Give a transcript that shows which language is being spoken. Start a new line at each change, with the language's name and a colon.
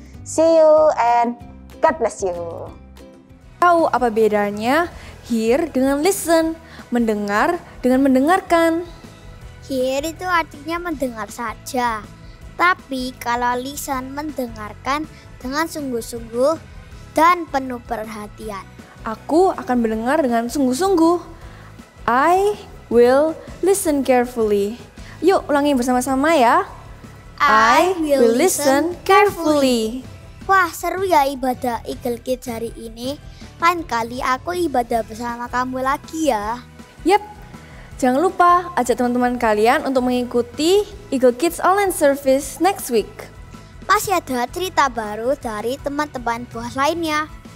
English: See you and God bless you.
Indonesian: Tahu apa bedanya hear dengan listen, mendengar dengan mendengarkan? Hear itu artinya mendengar saja. Tapi kalau listen mendengarkan dengan sungguh-sungguh dan penuh perhatian. Aku akan mendengar dengan sungguh-sungguh.
English: I will listen carefully.
Indonesian: Yuk ulangi bersama-sama ya.
English: I will listen carefully.
Indonesian: Wah, seru ya ibadah Eagle Kids hari ini. Lain kali aku ibadah bersama kamu lagi ya. Yap, jangan lupa ajak teman-teman kalian untuk mengikuti Eagle Kids
English: online service next week.
Indonesian: Masih ada cerita baru dari teman-teman buah lainnya.